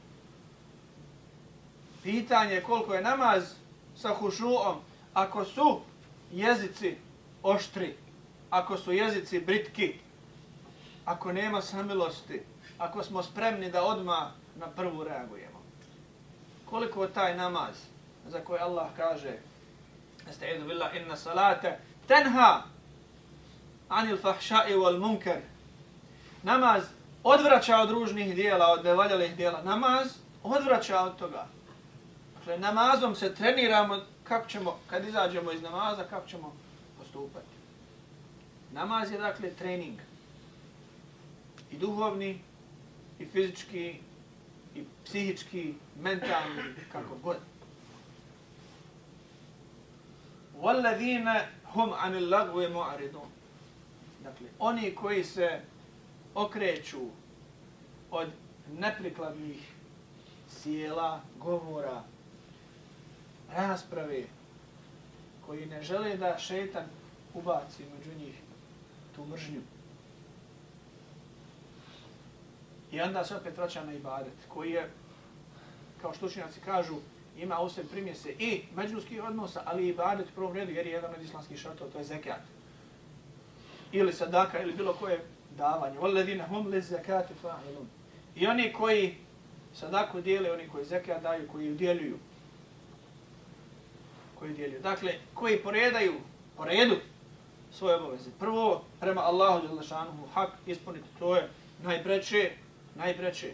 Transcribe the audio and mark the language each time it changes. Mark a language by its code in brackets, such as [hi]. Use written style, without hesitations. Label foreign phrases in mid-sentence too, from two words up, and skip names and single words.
[bs] Pitanje je koliko je namaz sa hušuom ako su jezici oštri, ako su jezici britki, ako nema samilosti, ako smo spremni da odmah na prvu reagujemo. Koliko je taj namaz za koji Allah kaže [ar] أستعيذ بالله إن الصلاة تنهى عن الفحشاء والمنكر. [bs] Namaz odvraća od ružnih dijela, od nevaljalih dijela. Namaz odvraća od toga. Dakle, namazom se treniramo kako ćemo, kad izađemo iz namaza, kako ćemo postupati. Namaz je dakle trening. I duhovni, i fizički, i psihički, mentalni, kako god. [ar] وَالَّذِينَ هُمْ عَنِ اللَّغْوِ مُعْرِضُونَ. [bs] Dakle, oni koji se okreću od neprikladnih sjela, govora, rasprave, koji ne žele da šejtan ubaci među njih tu mržnju. I onda se opet vraća na ibadet, koji je, kao što učenjaci kažu, ima u sebi primjese i međuljudskih odnosa, ali i ibadet u prvom redu, jer je jedan od islamskih šartova, to je zekat. Ili sadaka, ili bilo koje davanje. [ar] وَالَّذِينَ هُمْ لِلزَّكَاتِ فَاعِلُونَ. [bs] I oni koji sadaku dijele, oni koji zekat daju, koji udjeljuju. Dakle, koji po redu svoje obaveze. Prvo, prema Allahu dželešanuhu hak ispuniti, to je najpreče.